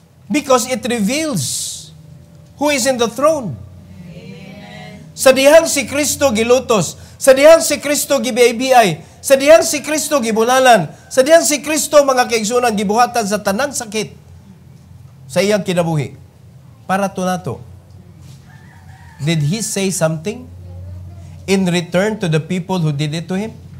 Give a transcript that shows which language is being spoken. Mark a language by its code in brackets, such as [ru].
[en] Because it reveals who is in the throne. Amen. [ceb] Sa dihang si Kristo gilutos, sa dihang si Kristo gibiay-biay, sa dihang si Kristo gibulalan, sa dihang si Kristo mga kaigsuonan gibuhatan sa tanang sakit sa iyang kinabuhi. Para to nato. [en] Did He say something in return to the people who did it to Him?